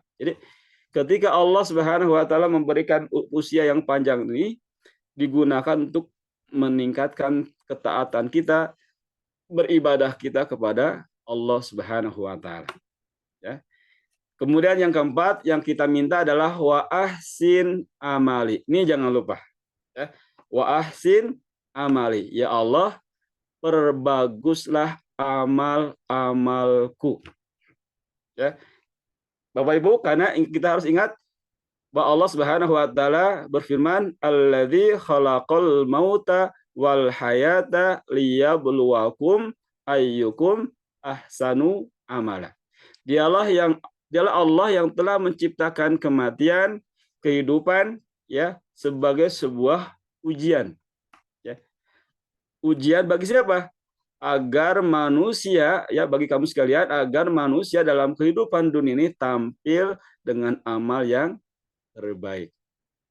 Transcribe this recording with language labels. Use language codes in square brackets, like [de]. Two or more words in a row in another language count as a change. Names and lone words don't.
[id] Jadi ketika Allah [ar] سبحانه وتعالى [id] memberikan usia yang panjang ini digunakan untuk meningkatkan ketaatan kita, beribadah kita kepada Allah [ar] سبحانه وتعالى. [id] Ya. Kemudian yang keempat yang kita minta adalah [ar] وأحسن عملي. [id] Ini jangan lupa. Ya. [ar] وأحسن عملي. [id] Ya Allah, perbaguslah amal-amalku. Ya. Bapak Ibu, karena kita harus ingat bahwa Allah [ar] سبحانه وتعالى [id] berfirman, [ar] "الذي خلق الموت والحياة ليبلوكم أيكم أحسن عملا." [id] Dialah Allah yang telah menciptakan kematian, kehidupan ya sebagai sebuah ujian. Ya. Ujian bagi siapa? Agar manusia ya bagi kamu sekalian agar manusia dalam kehidupan dunia ini tampil dengan amal yang terbaik.